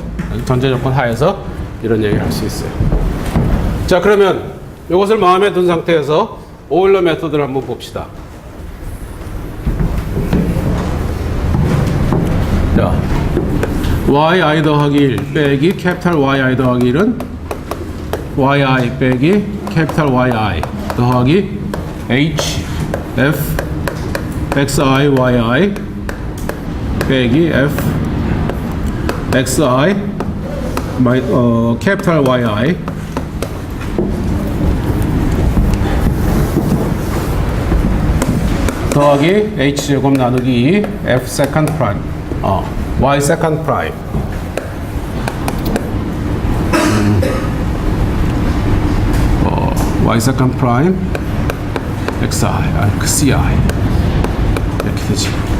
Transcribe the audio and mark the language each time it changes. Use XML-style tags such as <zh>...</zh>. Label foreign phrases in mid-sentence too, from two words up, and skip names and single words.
<ko>전제 조건 하에서 이런 얘기를 할 수 있어요. 자, 그러면 이것을 마음에 둔 상태에서 오일러 메소드를 한번 봅시다. 자, yi 더하기 1 빼기 캐피탈 yi 더하기 1은 yi 빼기 캐피탈 yi 더하기 h f xi yi 빼기 f xi 캐피탈 yi 더하기 h제곱 나누기 f 세컨드 프라임 y 세컨드 프라임 y 세컨드 프라임 xi ci 이렇게 되지.</ko>